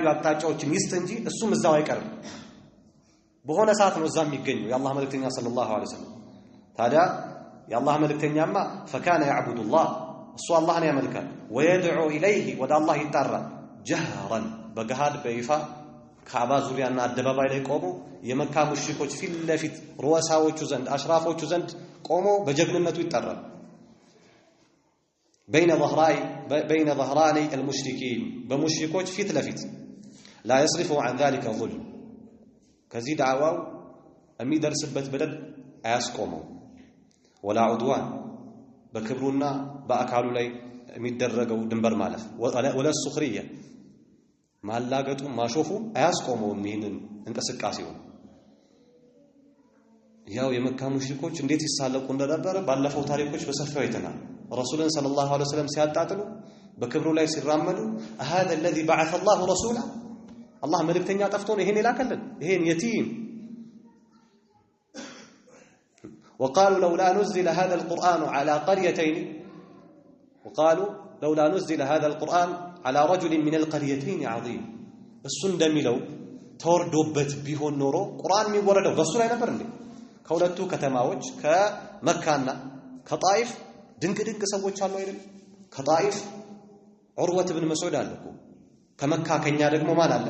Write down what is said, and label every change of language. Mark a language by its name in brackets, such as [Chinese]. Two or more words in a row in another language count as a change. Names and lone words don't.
[Amharic] አቅጣጫዎችን ይስጥ እንጂ እሱም እዛው አይቀርም። በሆነ ሰዓት ነው እዛ የሚገኘው የአላህ መልእክተኛ [Arabic] صلى الله عليه وسلم። [Amharic] ታዲያ የአላህ መልእክተኛማ [Arabic] فكان يعبد الله [Amharic] እሱ አላህን ያመልካል፣ [Arabic] ويدعو إليه [Amharic] ወደ አላህ ይጣራል፣ ጀህረን በገሃድ በይፋ ካዕባ ዙሪያና አደባባይ ላይ ቆሞ የመካ ሙሽሪኮች ፊት ለፊት ሩዋሳዎቹ ዘንድ አሽራፎቹ ዘንድ ቆሞ በጀግንነቱ ይጣራል። [Arabic] بين ظهراني المشركين [Amharic] በሙሽሪኮች ፊት ለፊት [Arabic] لا يصرف عن ذلك ظلم [Amharic] ከዚህ ዳዕዋው የሚደርስበት በደል አያስቆመው [Arabic] ولا عدوان [Amharic] በክብሩና በአካሉ ላይ የሚደረገው ድንበር ማለፍ [Arabic] ولا السخريه [Amharic] ማላገጡ ማሾፉ አያስቆመውም ይህንን እንቅስቃሴው። ያው የመካ ሙሽሪኮች እንዴት ይሳለቁ እንደነበረ ባለፈው ታሪኮች በሰፊው አይተናል። ረሱልን [Arabic] صلى الله عليه وسلم [Amharic] ሲያጣጥሉ በክብሩ ላይ ሲራመዱ [Arabic] هذا الذي بعث الله رسولا [Amharic] አላህ መልእክተኛ ጠፍቶ ነው ይሄን ይላከልን ይሄን የቲም [Arabic] وقالوا لولا نزل هذا القرآن على قريتين وقالوا لولا نزل هذا القرآن على رجل من القريتين عظيم [Amharic] እሱ እንደሚለው ተወርዶበት ቢሆን ኖሮ ቁርአን የሚወረደው በሱ ላይ ነበር እንዴ? ከሁለቱ ከተማዎች ከመካና ከጣይፍ ድንቅ ሰዎች አሉ አይደል? ከጣይፍ ዑርወት ብን መስዑድ አለ እኮ ከመካ ከኛ ደግሞ ማን አለ?